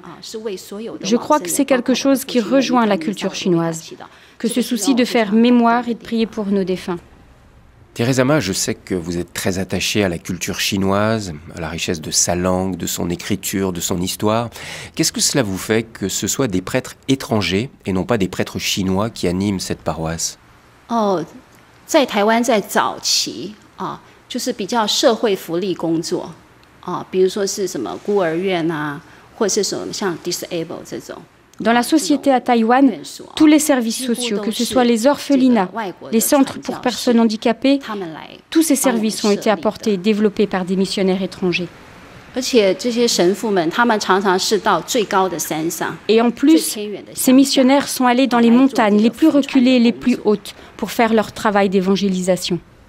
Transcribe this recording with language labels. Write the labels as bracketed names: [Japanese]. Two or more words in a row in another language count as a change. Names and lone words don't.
[French] Je crois que c'est quelque chose qui rejoint la culture chinoise, que ce souci de faire mémoire et de prier pour nos défunts. Teresa Ma, je sais que vous êtes très attachée à la culture chinoise, à la richesse de sa langue, de son écriture, de son histoire. Qu'est-ce que cela vous fait que ce soit des prêtres étrangers et non pas des prêtres chinois qui animent cette paroisse? [Chinese] 在台湾在早期就是比较社会福利工作比如说是什么孤儿院或者是什么像 disable 这种。 [French] Dans la société à Taïwan, tous les services sociaux, que ce soit les orphelinats, les centres pour personnes handicapées, tous ces services ont été apportés et développés par des missionnaires étrangers. Et en plus, ces missionnaires sont allés dans les montagnes les plus reculées et les plus hautes pour faire leur travail d'évangélisation.